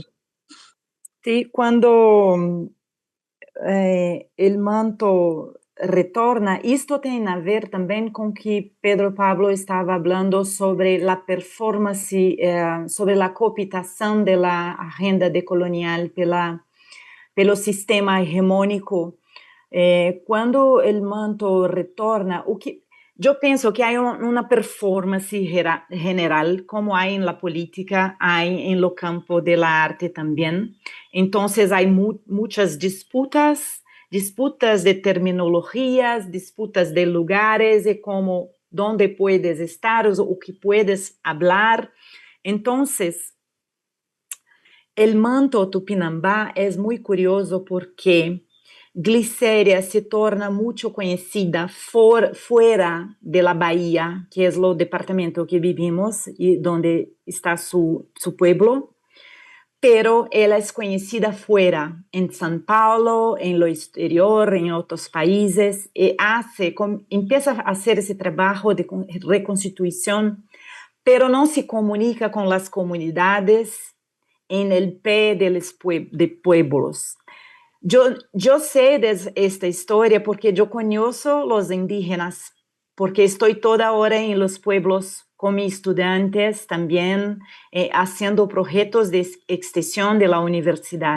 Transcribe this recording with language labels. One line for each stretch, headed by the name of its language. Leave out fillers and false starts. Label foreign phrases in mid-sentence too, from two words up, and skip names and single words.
Spanish: sí, cuando el manto retorna, esto tiene a ver también con que Pedro Pablo estaba hablando sobre la performance, sobre la cooptación de la agenda decolonial pelo sistema hegemónico.
Portuguese: Quando o manto retorna, eu penso que há uma performance general, como há em
Spanish: la política,
Portuguese: há em
Spanish: lo campo de la arte
Portuguese: também. Então, há muitas disputas de terminologias, disputas de lugares e como
Spanish: donde puedes estar,
Portuguese: o que
Spanish: puedes hablar.
Portuguese: Então,
Spanish: el manto
Portuguese: tupinambá é muito curioso porque Glicéria se torna muito conhecida fora de la Bahia, que é o departamento que vivimos e onde está
Spanish: su pueblo, pero
Portuguese: ela é conhecida fora, em São Paulo, em
Spanish: lo exterior,
Portuguese: em outros países, e empieza a fazer esse trabalho de reconstituição, pero não se comunica com as comunidades
Spanish: en el pie de pueblos. Yo sé de esta historia porque yo conozco los indígenas, porque estoy toda hora en los pueblos con mis estudiantes también, haciendo proyectos de extensión de la universidad.